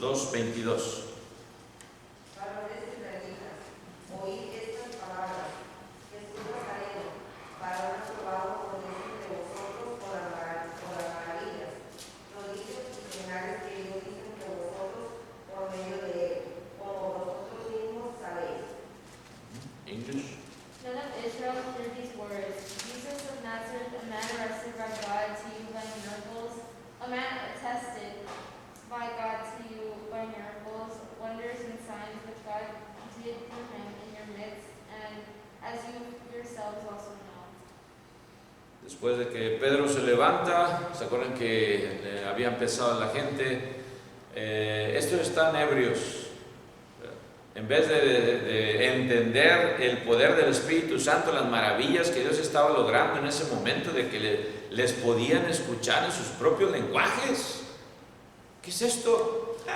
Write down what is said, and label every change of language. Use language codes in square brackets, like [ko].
[es] Varones israelitas, oíd estas palabras. Jesús Nazareno, varón aprobado por Dios entre vosotros por las maravillas, prodigios y señales que ellos dicen que vosotros por medio de él, como vosotros mismos sabéis. [en] English. Men of Israel, hear these words. Jesus of Nazareth, a man arrested by God to you by miracles, a man attested by God to you by miracles, wonders and signs which God did through him in your midst, and as you yourselves also know. [es] Después de que Pedro se levanta, ¿se acuerdan que había empezado la gente? Estos están ebrios. En vez de entender el poder del Espíritu Santo, las maravillas que Dios estaba logrando en ese momento, de que les podían escuchar en sus propios lenguajes. ¿Qué es esto?